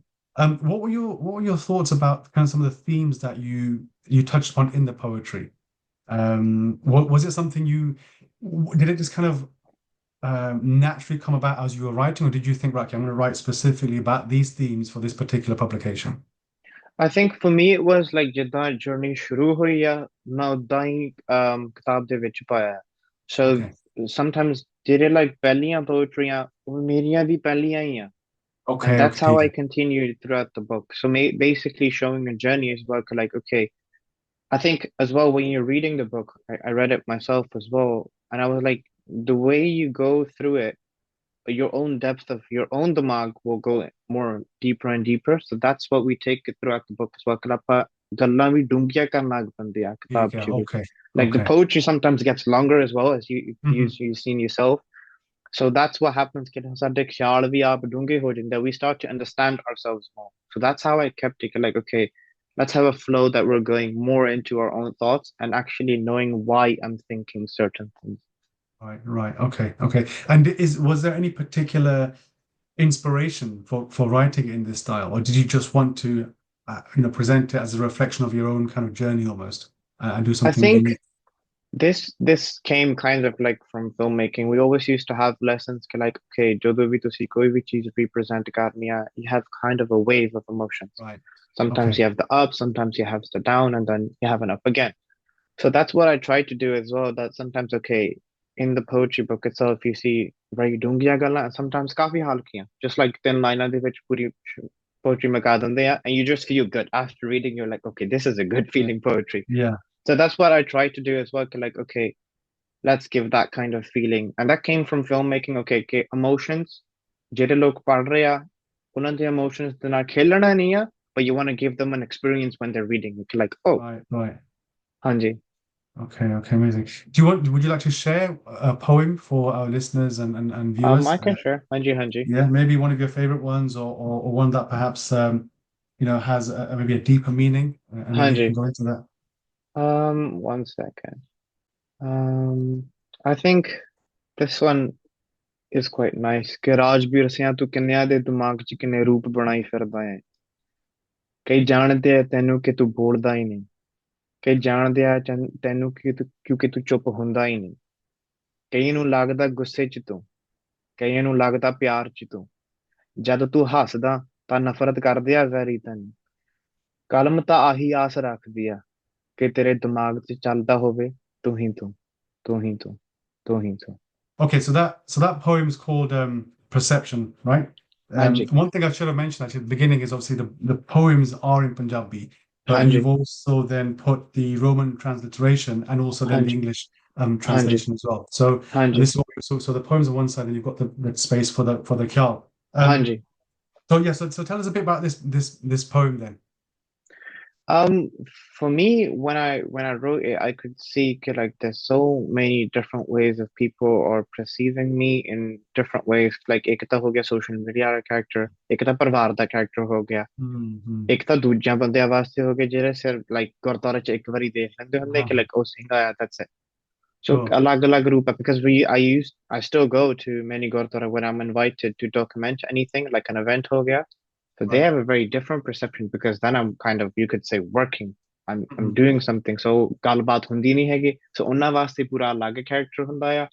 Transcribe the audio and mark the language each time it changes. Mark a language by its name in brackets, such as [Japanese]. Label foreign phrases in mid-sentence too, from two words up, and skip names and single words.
[English] What were your thoughts about kind of some of the themes that you touched upon in the poetry? Was it something did it just kind of naturally come about as you were writing, or did you think, right, okay, I'm going to write specifically about these themes for this particular publication? I think for me it was like [Punjabi] ਜਿੱਦਾਂ journey ਸ਼ੁਰੂ ਹੋਈ ਆ ਮੈਂ ਉਦਾਂ ਹੀ ਕਿਤਾਬ ਦੇ ਵਿੱਚ ਪਾਇਆ so [English] Okay. [Punjabi] sometimes ਜਿਹੜੇ like ਪਹਿਲੀਆਂ poetryਆਂ ਉਹ ਮੇਰੀਆਂ ਵੀ ਪਹਿਲੀਆਂ ਹੀ ਆ. [English] And Okay, that's how okay. I continued throughout the book. So basically showing a journey as well, like, okay, I think as well when you're reading the book, I read it myself as well, and I was like, the way you go through it, your own depth of your own damag will go more deeper and deeper. So that's what we take throughout the book as well. [Punjabi] ਕਿ ਆਪਾਂ ਗੱਲਾਂ ਵੀ ਡੂੰਘੀਆਂ ਕਰਨ ਲੱਗ ਪੈਂਦੇ ਆ ਕਿਤਾਬ [English] Yeah, [Punjabi] 'ਚ ਵੀ. [English] okay, Like the okay. poetry sometimes gets longer as well, as Hmm. you've seen yourself. So that's what happens [Punjabi] ਕਿ ਸਾਡੇ ਖਿਆਲ ਵੀ ਆਪ ਡੂੰਘੇ ਹੋ ਜਾਂਦੇ. [English] We start to understand ourselves more. So that's how I kept it like, okay, let's have a flow that we're going more into our own thoughts and actually knowing why I'm thinking certain things. Right, right. Okay, okay. And was there any particular inspiration for writing it in this style, or did you just want to, present it as a reflection of your own kind of journey almost, and do I something think unique? this came kind of like from filmmaking. We always used to have lessons like, [Punjabi] okay, ਜਦੋਂ ਵੀ ਤੁਸੀਂ ਕੋਈ ਵੀ ਚੀਜ਼ represent ਕਰਨੀ ਆ, [English] you have kind of a wave of emotions. Right. Sometimes Okay. you have the up, sometimes you have the down, and then you have an up again. So that's what I try to do as well. That sometimes, okay, in the poetry book itself, you see very [Punjabi] ਡੂੰਘੀਆਂ ਗੱਲਾਂ [English] and sometimes [Punjabi] ਕਾਫੀ ਹਲਕੀਆਂ, [English] just like [Punjabi] ਤਿੰਨ ਲਾਈਨਾਂ ਦੇ ਵਿੱਚ ਪੂਰੀ poetry ਮਗਾ ਦਿੰਦੇ ਆ, [English] and you just feel good after reading. You're like, okay, this is a good Right. feeling poetry. Yeah. So that's what I try to do as well. Like, okay, let's give that kind of feeling. And that came from filmmaking. Okay, okay, emotions. [Punjabi] ਜਿਹੜੇ ਲੋਕ ਪੜ੍ਹ ਰਹੇ ਆ, ਉਹਨਾਂ ਦੇ emotions ਦੇ ਨਾਲ ਖੇਲਣਾ ਨਹੀਂ ਆ, [English] but you want to give them an experience when they're reading. It's like, oh, Right, right. [Punjabi] ਹਾਂਜੀ. [English] Okay, okay, amazing. Would you like to share a poem for our listeners and viewers? I can share. [Punjabi] ਹਾਂਜੀ, ਹਾਂਜੀ. [English] Yeah, maybe one of your favorite ones, or one that perhaps has maybe a deeper meaning, and maybe you [Punjabi] ਹਾਂਜੀ. [English] can go into that. 1 second. I think this one is quite nice. [Punjabi] ਕਿ ਰਾਜਬੀਰ ਸਿਆਂ ਤੂੰ ਕਿੰਨਿਆਂ ਦੇ ਦਿਮਾਗ 'ਚ ਕਿੰਨੇ ਰੂਪ ਬਣਾਈ ਫਿਰਦਾ ਹੈ. ਕਈ ਜਾਣਦੇ ਆ ਤੈਨੂੰ ਕਿ ਤੂੰ ਬੋਲਦਾ ਹੀ ਨਹੀਂ. ਕਈ ਜਾਣਦੇ ਆ ਤੈਨੂੰ ਕਿਉਂਕਿ ਤੂੰ ਚੁੱਪ ਹੁੰਦਾ ਹੀ ਨਹੀਂ. ਕਈ ਨੂੰ ਲੱਗਦਾ ਗੁੱਸੇ 'ਚ ਤੂੰ, ਕਈਆਂ ਨੂੰ ਲੱਗਦਾ ਪਿਆਰ 'ਚ ਤੂੰ. ਜਦ ਤੂੰ ਹੱਸਦਾ ਤਾਂ ਨਫ਼ਰਤ ਕਰਦੇ ਆ ਵੈਰੀ ਤੈਨੂੰ. ਕਲਮ ਤਾਂ ਆਹੀ ਆਸ ਰੱਖਦੀ ਆ ਕਿ ਤੇਰੇ ਦਿਮਾਗ 'ਚ ਚੱਲਦਾ ਹੋਵੇ ਤੂੰ ਹੀ ਤੂੰ, ਤੂੰ ਹੀ ਤੂੰ, ਤੂੰ ਹੀ ਤੂੰ. [English] Okay, so that poem is called Perception, right? [Punjabi] ਹਾਂਜੀ, [English] One thing I should have mentioned actually at the beginning is obviously the poems are in Punjabi, but [Punjabi] ਹਾਂਜੀ, [English] you've also then put the Roman transliteration and also then the [Punjabi] ਹਾਂਜੀ, [English] English [Punjabi] ਹਾਂਜੀ, [English] translation as well. So and [Punjabi] ਹਾਂਜੀ, [English] this is so the poems on one side and you've got the space for the Khyaal. [Punjabi] ਹਾਂਜੀ. [English] So yeah, so tell us a bit about this poem then. Um, for me, when I wrote it, I could see like there's so many different ways of people are perceiving me in different ways. [Hindi] Like एक तो हो गया [English] social media [Hindi] का character, एक तो परिवार का character हो गया, Mm-hmm. एक तो दूजा बंदे वास्ते हो गए [Punjabi] ਜਿਹੜੇ सिर्फ like ਗੁਰਦੁਆਰੇ ਚ ਇੱਕ ਵਾਰੀ ਦੇਖ ਲੈਂਦੇ ਹੁੰਦੇ ਕਿ like ਉਹ ਸਿੰਘ ਆਇਆ, [English] that's it. So Sure. alag group because I still go to many gurdwara when I'm invited to document anything like an event [Hindi] हो गया. [English] So they Right. have a very different perception because then I'm kind of, you could say, working. I'm Mhm. doing something. [Punjabi] So ਗੱਲਬਾਤ ਹੁੰਦੀ ਨਹੀਂ ਹੈਗੀ. So ਉਹਨਾਂ ਵਾਸਤੇ ਪੂਰਾ ਅਲੱਗ character ਹੁੰਦਾ ਆ.